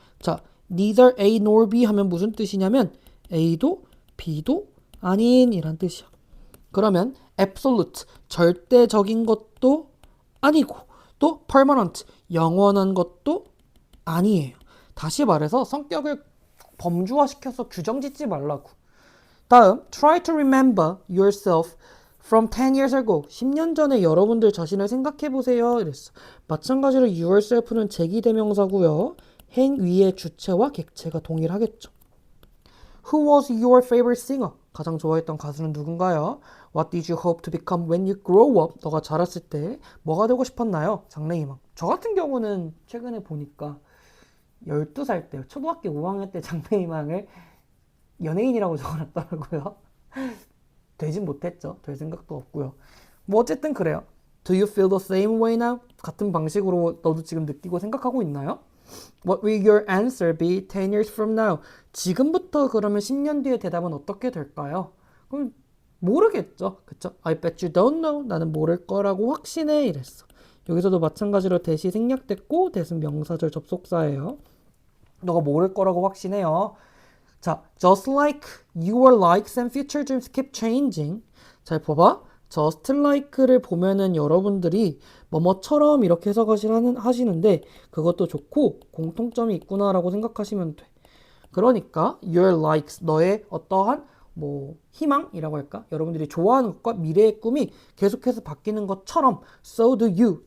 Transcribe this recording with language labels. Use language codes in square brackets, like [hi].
[ko] 자, neither A nor B 하면 무슨 뜻이냐면 A도 B도 아닌 이란 뜻이야. 그러면 absolute, 절대적인 것도 아니고 또 permanent, 영원한 것도 아니에요. 다시 말해서 성격을 범주화시켜서 규정 짓지 말라고. 다음, [en] try to remember yourself from 10 years ago. [ko] 10년 전에 여러분들 자신을 생각해 보세요. 이랬어. 마찬가지로 yourself는 제기대명사고요. 행위의 주체와 객체가 동일하겠죠. [en] Who was your favorite singer? [ko] 가장 좋아했던 가수는 누군가요? [en] What did you hope to become when you grow up? [ko] 너가 자랐을 때 뭐가 되고 싶었나요? 장래희망. 저 같은 경우는 최근에 보니까 12살 때, 초등학교 5학년 때 장래희망을 연예인이라고 적어놨더라고요. 되진 못했죠. 될 생각도 없고요. 뭐 어쨌든 그래요. [en] Do you feel the same way now? [ko] 같은 방식으로 너도 지금 느끼고 생각하고 있나요? [en] What will your answer be 10 years from now? [ko] 지금부터 그러면 10년 뒤의 대답은 어떻게 될까요? 그럼 모르겠죠. 그쵸? [en] I bet you don't know. [ko] 나는 모를 거라고 확신해. 이랬어. 여기서도 마찬가지로 대시 생략됐고 대신 명사절 접속사예요. 너가 모를 거라고 확신해요. 자, [en] just like your likes and future dreams keep changing. [ko] 잘 봐봐. just like를 보면은 여러분들이 뭐뭐처럼 이렇게 하시는데 그것도 좋고 공통점이 있구나라고 생각하시면 돼. 그러니까 your likes, 너의 어떠한 뭐 희망이라고 할까? 여러분들이 좋아하는 것과 미래의 꿈이 계속해서 바뀌는 것처럼 [en] so do you.